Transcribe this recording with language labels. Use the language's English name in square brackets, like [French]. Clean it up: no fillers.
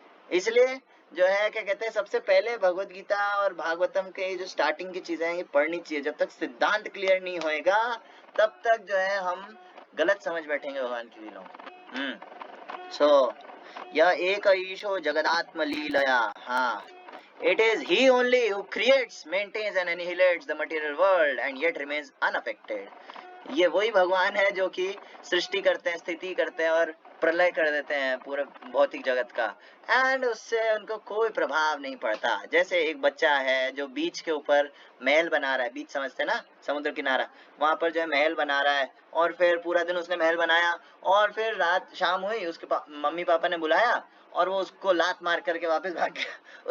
[Hindi] इसलिए जो है क्या कहते हैं, सबसे पहले भगवत गीता और भागवतम के जो स्टार्टिंग की चीजें हैं ये पढ़नी चाहिए। जब तक सिद्धांत क्लियर नहीं होएगा तब तक जो है हम गलत समझ बैठेंगे भगवान की लीलाओं। [Sanskrit] सो यह एक ईशो जगदात्म लीलया। [English] हाँ, it is he only who creates, maintains and annihilates the material world and yet remains unaffected. [Hindi] ये वही भगवान है जो कि सृष्टि करते हैं, स्थिति करते हैं और प्रलय कर देते हैं पूरे भौतिक जगत का, एंड उससे उनको कोई प्रभाव नहीं पड़ता। जैसे एक बच्चा है जो बीच के ऊपर महल बना रहा है, बीच समझते हैं ना, समुद्र किनारा, वहां पर जो है महल बना रहा है, और फिर पूरा दिन उसने महल बनाया, और फिर रात शाम हुई, उसके मम्मी पापा ने बुलाया और वो उसको लात मार करके वापस भाग गया।